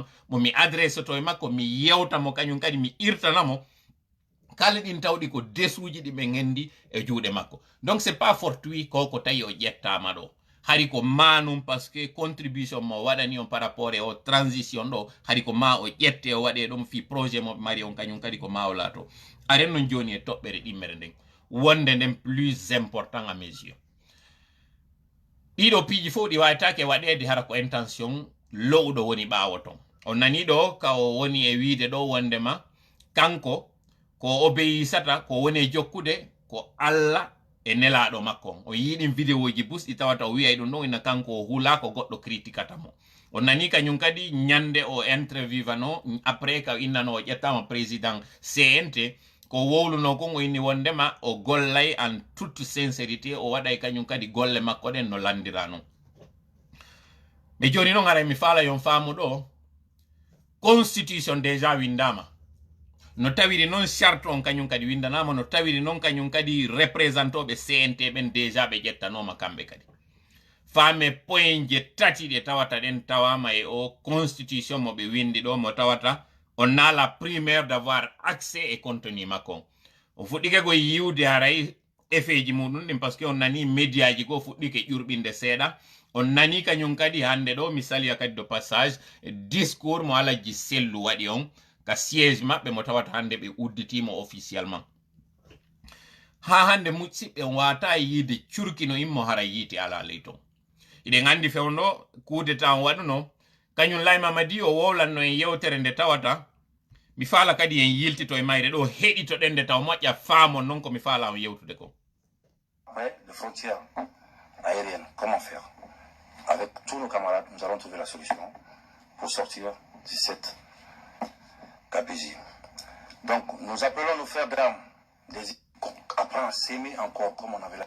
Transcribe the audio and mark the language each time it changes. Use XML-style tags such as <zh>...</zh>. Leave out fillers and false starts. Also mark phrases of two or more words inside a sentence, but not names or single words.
<ff>mo mi adresse to e makko mi yewtamo kañum kadi mi irtanamo kala ɗin tawɗi ko desuji ɗi ɓe gendi e juuɗe makko</ff> <fr>donc c'est pas fortuit</fr> <ff>ko tawi o ƴettama ɗo hari ko manum</ff> <fr>parce que contribution</fr> <ff>mo waɗani on</ff> <fr>par rapport</fr> <ff>e o transition ɗo hari ko ma o ƴette o waɗe ɗum fi projet mo mari on kañum kadi ko ma o laato aren non joni e toɓɓere ɗimmere nden wonde nden</ff> <fr>plus important à mes yeux</fr> <ff>ɗiɗo piiji fof ɗi wawitake waɗede hara ko intention lowɗo woni ɓawo ton on nani ɗo ka o woni e wiide ɗo wondema kanko ko obéissata ko woni e jokkude ko Allah e nelaɗo makko o yiɗin vidéo ji bus ɗi tawata o wiyay ɗum ɗon ina kanko o hula ko goɗɗo critiquata mo on nani kañum kadi ñande o interviewano après ka innano o ƴettama président CNT ko wowluno kon o inni wondema o gollay</ff> <fr>en toute sincérité</fr> <ff>o waɗay kañum kadi golle makko ɗen no landira non ɓe joni noon ara mi faala yon faamu ɗo</ff> <fr>constitution déjà</fr> <ff>windama no tawiri noon charte on kañum kadi windanama no tawiri noon kañum kadi représentoɓe CNT ɓen déjà ɓe ƴettanoma kamɓe kadi faame point je tati ɗe tawata ɗen tawama e o constitution mo ɓe windi ɗo mo tawata on</ff> <fr>a la primaire d'avoir accès</fr> <ff>e contenu makko o fuɗɗike go yiwde haray effet ji muɗum ɗin</ff> <fr>par ce que</fr> <ff>on nani média ji go fuɗɗike ƴurɓinde seeɗa on nani kañum kadi hande ɗo mi saliya kadi</ff> <fr>de passage discours</fr> <ff>mo Alaji Sellu waɗi on ka siège maɓɓe mo tawata hande ɓe udditimo officiellement ha hande musidɓe on wata yiide curkino immo hara yiiti ala ley ton iɗen andi fewno</ff> <fr>coup d'état</fr> <ff>on waɗuno kañum Laye Mamadi o wowlanno en yewtere nde tawata mi faala kadi en yiltito e mayre ɗo heɗito ɗen nde taw moƴƴa faamon noon ko mi faala on yewtude ko</ff> <fr>de frontières aériennes, comment faire? Avec tous nos camarades, nous allons trouver la solution pour sortir de cette gabegie. Donc, nous appelons nos frères d'armes apprendre à s'aimer encore comme on avait là.</fr>